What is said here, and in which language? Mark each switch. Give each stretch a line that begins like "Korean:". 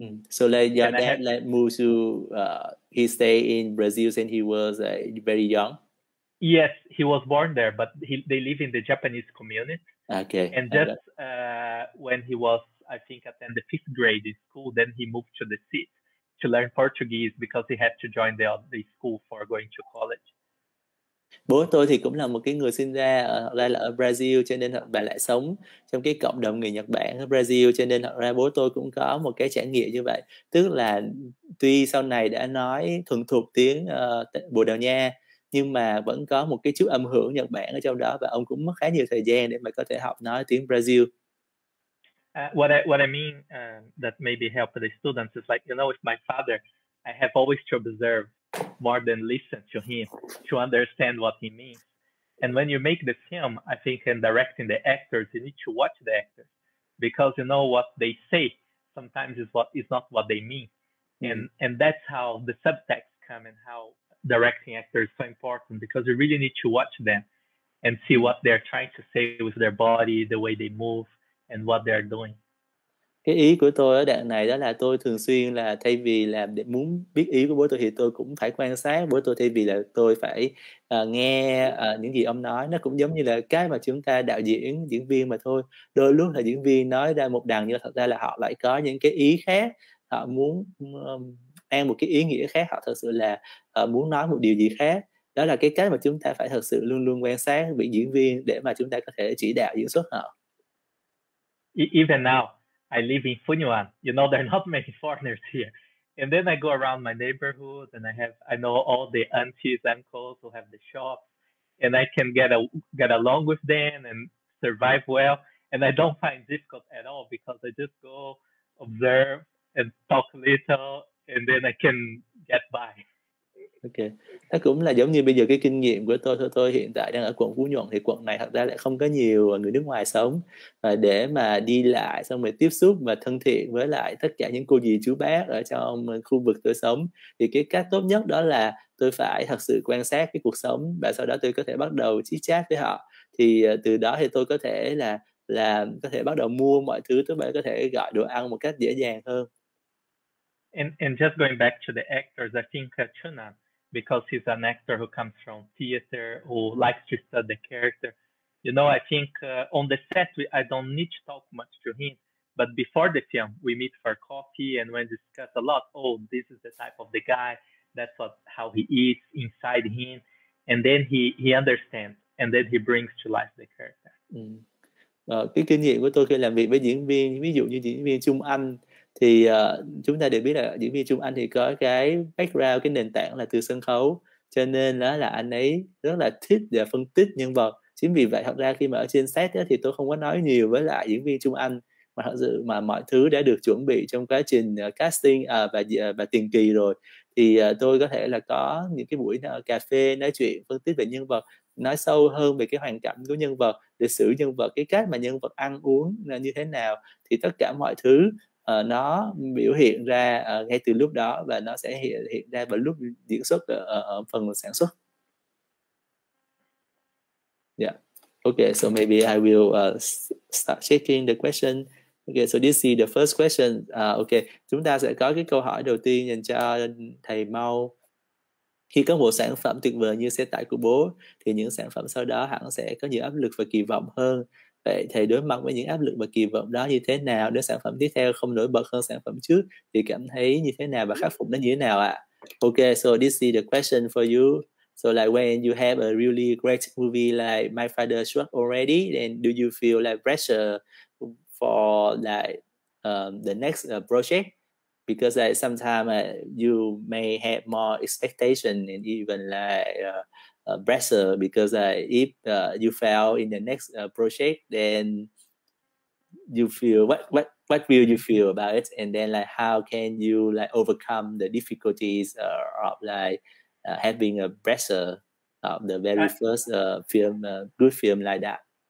English: So like your dad moved to he stayed in Brazil since he was very young? Yes, he was born there, but they live in the Japanese community. Okay. And just when he was, I think, attend the 5th grade in school, then he moved to the city to learn Portuguese because he had to join the school for going to college.
Vietnamese: Bố tôi thì cũng là một cái người sinh ra ở Brazil, cho nên bà lại sống trong cái cộng đồng người Nhật Bản ở Brazil, cho nên thật ra bố tôi cũng có một cái trải nghiệm như vậy. Tức là tuy sau này đã nói thuần thục tiếng Bồ Đào Nha, nhưng mà vẫn có một cái chút âm hưởng Nhật Bản ở trong đó, và ông cũng mất khá nhiều thời gian để mà có thể học nói tiếng Brazil.
English: What I mean that maybe help the students is like, with my father, I have always to observe more than listen to him to understand what he means. And when you make the film, I think in directing the actors, you need to watch the actors, because what they say sometimes is not what they mean. And that's how the subtext come, and how directing actors is so important, because you really need to watch them and see what they're trying to say with their body, the way they move, and what they're doing.
Vietnamese: Cái ý của tôi ở đoạn này đó là tôi thường xuyên là thay vì là để muốn biết ý của bố tôi thì tôi cũng phải quan sát bố tôi, thay vì là tôi phải nghe những gì ông nói. Nó cũng giống như là cái mà chúng ta đạo diễn, diễn viên mà thôi. Đôi lúc là diễn viên nói ra một đằng, nhưng thật ra là họ lại có những cái ý khác, họ muốn mang một cái ý nghĩa khác, họ thật sự là muốn nói một điều gì khác. Đó là cái cách mà chúng ta phải thật sự luôn luôn quan sát vị diễn viên để mà chúng ta có thể chỉ đạo diễn xuất họ.
English: Even now, I live in Funyuan. There are not many foreigners here. And then I go around my neighborhood, and I know all the aunties, uncles who have the shops, and I can get along with them and survive well. And I don't find it difficult at all, because I just go observe and talk a little, and then I can get by.
Vietnamese: Ok, nó cũng là giống như bây giờ cái kinh nghiệm của tôi hiện tại đang ở quận Phú Nhuận, thì quận này thật ra lại không có nhiều người nước ngoài sống, và để mà đi lại xong rồi tiếp xúc và thân thiện với lại tất cả những cô dì chú bác ở trong khu vực tôi sống, thì cái cách tốt nhất đó là tôi phải thật sự quan sát cái cuộc sống, và sau đó tôi có thể bắt đầu chit chat với họ. Thì từ đó thì tôi có thể là có thể bắt đầu mua mọi thứ, tôi có thể gọi đồ ăn một cách dễ dàng hơn.
English: And just going back to the actors, I think Chunan, because he's an actor who comes from theater, who likes to study the character. I think on the set, I don't need to talk much to him. But before the film, we meet for coffee and we discuss a lot. Oh, this is the type of the guy. That's how he eats inside him. And then he understands. And then he brings to life the character.
Vietnamese: Cái kinh nghiệm của tôi khi làm việc với diễn viên, ví dụ như diễn viên Trung Anh, thì chúng ta đều biết là diễn viên Trung Anh thì có cái background, cái nền tảng là từ sân khấu, cho nên đó là anh ấy rất là thích để phân tích nhân vật. Chính vì vậy thật ra khi mà ở trên set đó, thì tôi không có nói nhiều với lại diễn viên Trung Anh, mà thật sự mà mọi thứ đã được chuẩn bị trong quá trình casting và tiền kỳ rồi, thì tôi có thể là có những cái buổi cà phê nói chuyện, phân tích về nhân vật, nói sâu hơn về cái hoàn cảnh của nhân vật, lịch sử nhân vật, cái cách mà nhân vật ăn uống như thế nào, thì tất cả mọi thứ nó biểu hiện ra ngay từ lúc đó, và nó sẽ hiện ra vào lúc diễn xuất ở phần sản xuất.
English: Yeah. Okay, so maybe I will start checking the question. Okay, so this is the first question.
Vietnamese: Okay, chúng ta sẽ có cái câu hỏi đầu tiên dành cho thầy Mau. Khi có một sản phẩm tuyệt vời như xe tải của bố thì những sản phẩm sau đó hẳn sẽ có nhiều áp lực và kỳ vọng hơn. Vậy thầy đối mặt với những áp lực và kỳ vọng đó như thế nào? Nếu sản phẩm tiếp theo không nổi bật hơn sản phẩm trước thì cảm thấy như thế nào và khắc phục nó như thế nào ạ?
English: Okay, so this is the question for you. So like when you have a really great movie like My Father Struck already, then do you feel like pressure for like the next project? Because like sometimes you may have more expectation and even like pressure because if you fail in the next project, then you feel what will you feel about it, and then like how can you like overcome the difficulties of like having a pressure of the very first film, good film like that.